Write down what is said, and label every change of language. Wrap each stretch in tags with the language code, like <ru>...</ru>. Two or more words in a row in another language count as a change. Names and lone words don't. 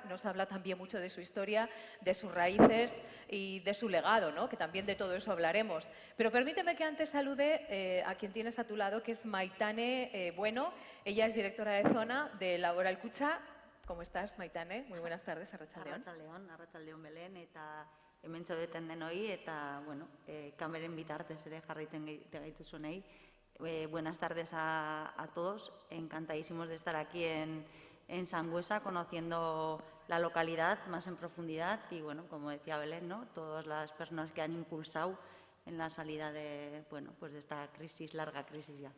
<es>Nos habla también mucho de su historia, de sus raíces y de su legado, ¿no?, que también de todo eso hablaremos. Pero permíteme que antes salude a quien tienes a tu lado, que es Maitane Bueno. Ella es directora de zona de Laboral Cucha. ¿Cómo estás, Maitane? Muy buenas tardes,</es> <eu>Arratsaldeon. Arratsaldeon Belén, eta hementxo deten denoi, eta, bueno, kameren bitartez ere jarraitzen gaituzunei.</eu> <es>Buenas tardes a todos, encantadísimos de estar aquí en Sangüesa, conociendo la localidad más en profundidad y, bueno, como decía Belén, ¿no?, todas las personas que han impulsado en la salida de, bueno, pues de esta crisis, larga crisis ya.</es>